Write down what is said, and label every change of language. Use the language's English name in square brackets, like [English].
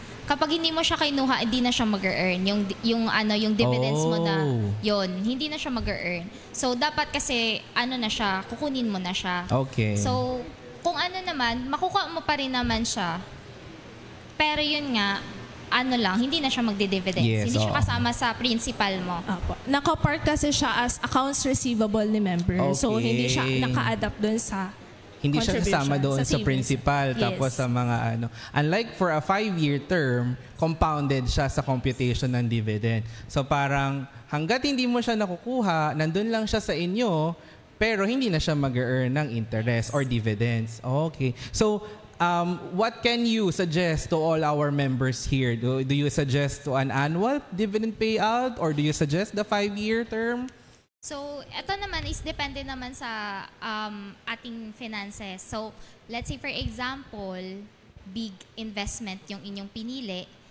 [Filipino] Kapag hindi mo siya kinuha, hindi na siya mag-earn. Yung dividends mo na, yon hindi na siya mag-earn. So, dapat kasi, na siya, kukunin mo na siya. [English] Okay. [Filipino] So, kung naman, makukuha mo pa rin naman siya. Pero yun nga, hindi na siya magde-dividends. [English] Yes, [Filipino] hindi siya kasama sa principal mo. Naka-part kasi siya [English] as accounts receivable [Filipino] ni member. [English] Okay. [Filipino] So, hindi siya naka-adapt dun sa hindi siya kasama doon sa principal. [English] Yes. [Filipino] Tapos sa mga [English] Unlike for a 5-year term, [Filipino] compounded siya sa computation ng dividend. So parang hanggat hindi mo siya nakukuha, nandun lang siya sa inyo, pero hindi na siya mag-earn ng [English] interest or dividends. [Filipino] Okay. So, [English] what can you suggest to all our members here? Do you suggest to an annual dividend payout or do you suggest the 5-year term? [Filipino] So, ito naman is depende naman sa ating finances. So, [English] let's say for example, big investment [Filipino] yung inyong pinili.